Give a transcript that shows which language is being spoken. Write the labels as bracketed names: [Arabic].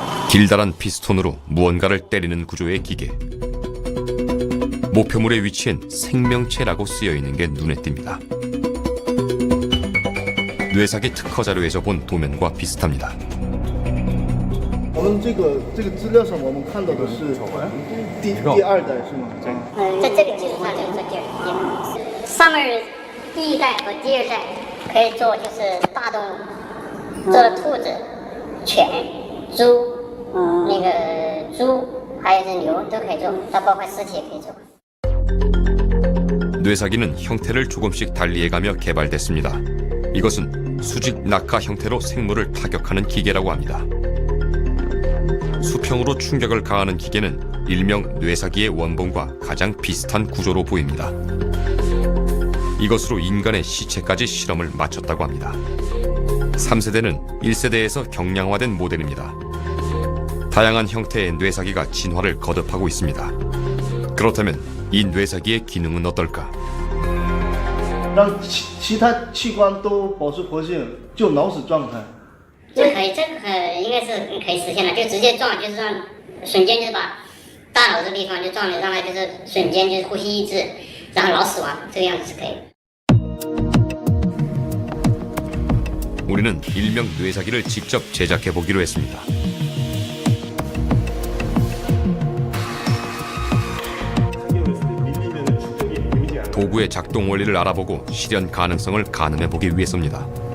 [Korean] 길다란 피스톤으로 무언가를 때리는 구조의 기계. 목표물의 위치엔 생명체라고 쓰여 있는 게 눈에 띕니다. 뇌사기 특허 자료에서 본 도면과 비슷합니다. [Chinese] 我们这个资料上我们看到的是第二代是吗？在这个基础上就是说第二代，上面第一代和第二代可以做就是大动物，做了兔子、犬、猪，那个猪还有是牛都可以做，它包括尸体也可以做。 [Korean] 뇌사기는 형태를 조금씩 달리해가며 개발됐습니다. 이것은 수직 낙하 형태로 생물을 타격하는 기계라고 합니다. 수평으로 충격을 가하는 기계는 일명 뇌사기의 원본과 가장 비슷한 구조로 보입니다. 이것으로 인간의 시체까지 실험을 마쳤다고 합니다. 3세대는 1세대에서 경량화된 모델입니다. 다양한 형태의 뇌사기가 진화를 거듭하고 있습니다. 그렇다면 이 뇌사기의 기능은 어떨까? [Chinese] 让其他器官都保持活性，就脑死状态。这可以，这个应该是可以实现的，就直接撞，就是让瞬间就是把大脑这地方就撞了，让它就是瞬间就是呼吸抑制，然后脑死亡，这个样子是可以的。 [Korean] 우리는 일명 뇌사기를 직접 제작해 보기로 했습니다. 도구의 작동 원리를 알아보고 실현 가능성을 가늠해 보기 위해서입니다.